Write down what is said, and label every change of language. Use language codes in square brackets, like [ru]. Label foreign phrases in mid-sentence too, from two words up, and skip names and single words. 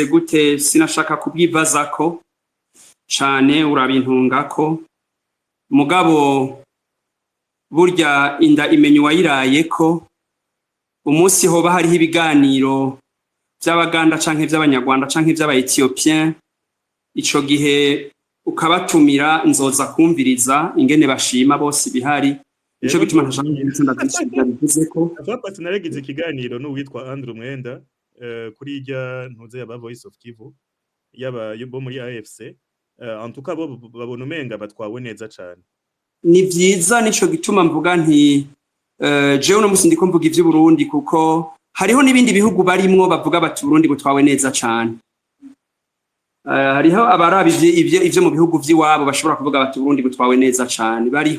[rn] gute sinashaka kubwibazako cane urabintungako mugabo burya inda imenya uwayirayeko umunsi hoba hariho ibiganiro vy'abaganda canke vy'abanyarwanda canke vy'abaethiopien ico gihe ukabatumira nzoza kumviriza ingene bashima bose bihari ico gituma ntashaka gutsinda bivuzeko afapati naregize ikiganiro n'uwitwa Andrew Mwenda kuri irya ntuze yaba Voice of Kivu yaba bo muri AFC [fr] en tout cas [rn] bo babona umenga batwawe neza cane. Ni vyiza nico gituma mvuga nti jewe no musi ndiko mvuga ivyo Burundi kuko hariho n'ibindi bihugu barimwo bavuga bati Burundi butwawe neza cane. Hariho abarabi ivyo mu bihugu vy'iwabo bashobora kuvuga bati Burundi butwawe neza cane bariho.